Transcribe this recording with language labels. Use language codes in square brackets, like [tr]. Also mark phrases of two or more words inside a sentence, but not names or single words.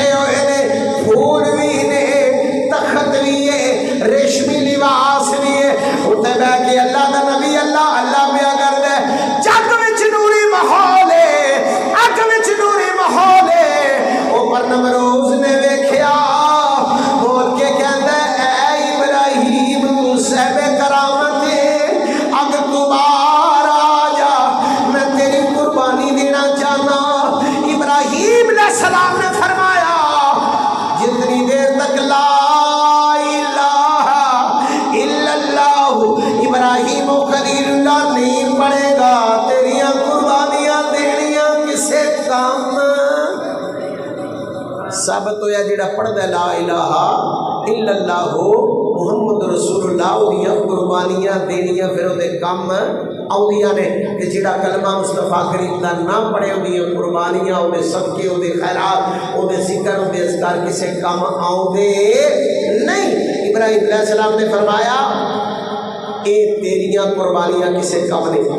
[pa] ہوئے نے پھول بھی نے تخت بھی ہے ریشمی لباس بھی ہے اُتے بیٹھ کے اللہ دا نبی اللہ اللہ پیا کردا جگ وچ نوری ماحول ہے اگ وچ نوری ماحول ہے اوپر نمرود نے ویکھیا بول کے کہندا اے ابراہیم تو صاحبِ کرامت ہے اگ تو باہر آ جا میں تیری قربانی دینا چاہنا. ابراہیم علیہ السلام نے فرمایا جتنی دیر تک [ar] لا إله إلا الله إبراهيم خليل الله [pa] نہیں پڑیگا تیریاں قربانیاں دینیاں کسے کام. سب تو یا جیہڑا پڑھدا [ar] لا إله إلا الله محمد رسول الله [pa] اوہدیاں قربانیاں دینیاں فیر اوہدے کام آؤندیاں نے تے جیہڑا کلمہ مصطفیٰ کریم دا نام پڑھے اوہدیاں قربانیاں اوہدے صدقے اوہدے خیرات اوہدے ذکر اوہدے اذکار کسے کام آؤندے نہیں. ابراہیم علیہ السلام نے فرمایا اے تیریاں قربانیاں کسے کام نہیں.